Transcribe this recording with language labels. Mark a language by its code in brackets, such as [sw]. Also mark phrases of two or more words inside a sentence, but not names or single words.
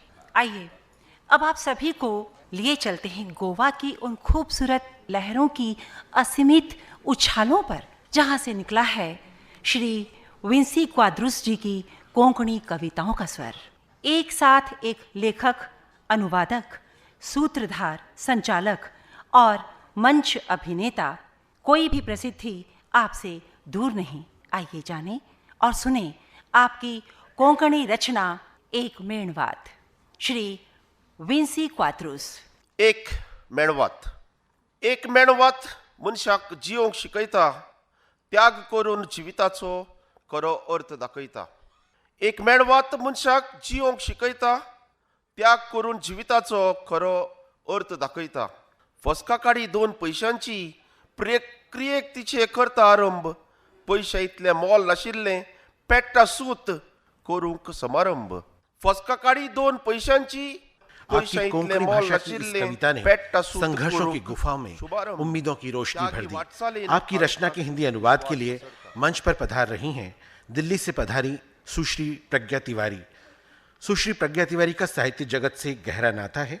[hi] आइए अब आप सभी को लिए चलते हैं गोवा की उन खूबसूरत लहरों की असीमित उछालों पर, जहां से निकला है श्री विंसी क्वाद्रुस जी की कोंकणी कविताओं का स्वर। एक साथ एक लेखक, अनुवादक, सूत्रधार, संचालक और मंच अभिनेता, कोई भी प्रसिद्धि आपसे दूर नहीं। आइए जाने और सुने आपकी कोंकणी रचना एक मेणवात। श्री विंसी क्वाद्रुस। [kok] एक मेणवात मनशाक जिवंक शिकयता, त्याग करून जिविताचो खरो अर्थ दाखयता। एक मेणवात मनशाक जिवंक शिकयता, त्याग करून जिविताचो खरो अर्थ दाखयता। फसका काडी 2 पयशांची, प्रक्रियेक तिचे करता आरंभ। पयशे इतले मोल नाशिल्लें, पेट्टा सूत करूंक समारंभ। फसका काडी 2 पयशांची, [hi] आपकी कोंकणी भाषा की इस कविता ने संघर्षों की गुफाओं में उम्मीदों की रोशनी भर दी। आपकी रचना के हिंदी अनुवाद के लिए मंच पर पधार रही हैं दिल्ली से पधारी सुश्री प्रज्ञा तिवारी। सुश्री प्रज्ञा तिवारी का साहित्य जगत से गहरा नाता है।